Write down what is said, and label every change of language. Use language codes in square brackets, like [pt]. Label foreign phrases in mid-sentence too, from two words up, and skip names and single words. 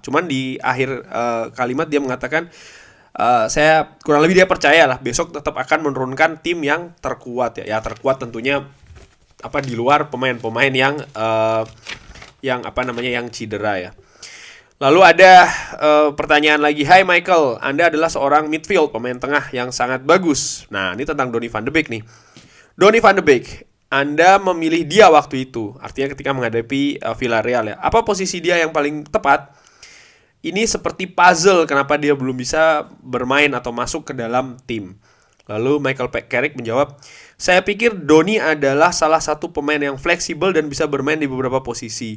[id] Cuman di akhir kalimat dia mengatakan, saya kurang lebih dia percaya lah besok tetap akan menurunkan tim yang terkuat ya. Ya terkuat tentunya di luar pemain-pemain yang cedera ya. Lalu ada pertanyaan lagi. Hai Michael, Anda adalah seorang midfield, pemain tengah yang sangat bagus. Nah, ini tentang Donny van de Beek nih. Donny van de Beek, Anda memilih dia waktu itu, artinya ketika menghadapi Villarreal ya. Apa posisi dia yang paling tepat? Ini seperti puzzle kenapa dia belum bisa bermain atau masuk ke dalam tim. Lalu Michael Carrick menjawab, saya pikir Donny adalah salah satu pemain yang fleksibel dan bisa bermain di beberapa posisi.